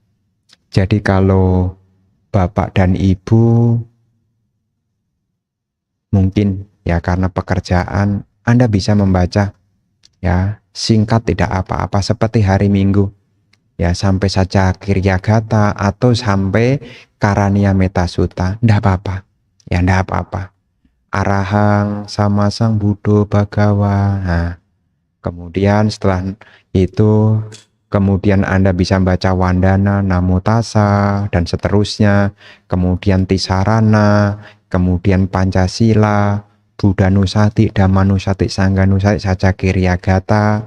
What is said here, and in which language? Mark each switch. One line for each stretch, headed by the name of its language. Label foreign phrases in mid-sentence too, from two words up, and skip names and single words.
Indonesian: Jadi kalau bapak dan ibu mungkin ya karena pekerjaan Anda bisa membaca ya singkat tidak apa-apa seperti hari Minggu ya sampai saja Kiryagata atau sampai Karania Metasuta ndak apa-apa ya ndak apa-apa.
Pali: Arahang sama sang Buddho Bhagawa.
Indonesian: Nah, kemudian setelah itu kemudian Anda bisa baca Wandana, Namo Tassa dan seterusnya, kemudian Tisarana, kemudian Pancasila, Buddhanusati, Dhammanusati, Sanghanusati, Saja Kiryagata.